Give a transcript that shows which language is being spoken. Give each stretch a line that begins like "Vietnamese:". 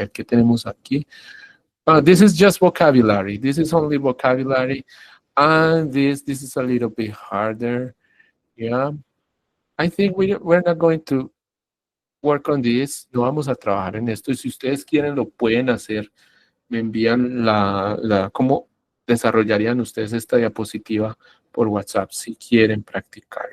Spanish: A ver, ¿qué tenemos aquí?
English: This is just vocabulary. This is only vocabulary. And this is a little bit harder. Yeah. I think we're not going to work on this.
Spanish: No vamos a trabajar en esto. Y si ustedes quieren, lo pueden hacer. Me envían cómo desarrollarían ustedes esta diapositiva por WhatsApp si quieren practicar.